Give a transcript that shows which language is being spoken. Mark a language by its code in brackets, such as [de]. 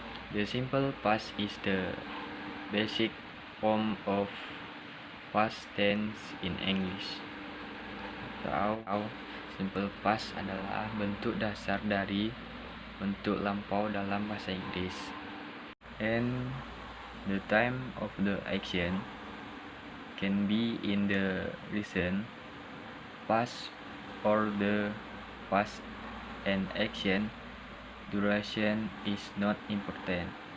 [en] The simple past is the basic form of past tense in English. [id] Atau simple past adalah bentuk dasar dari bentuk lampau dalam bahasa Inggris. [en] And the time of the action can be in the recent past or the past, and action duration is not important.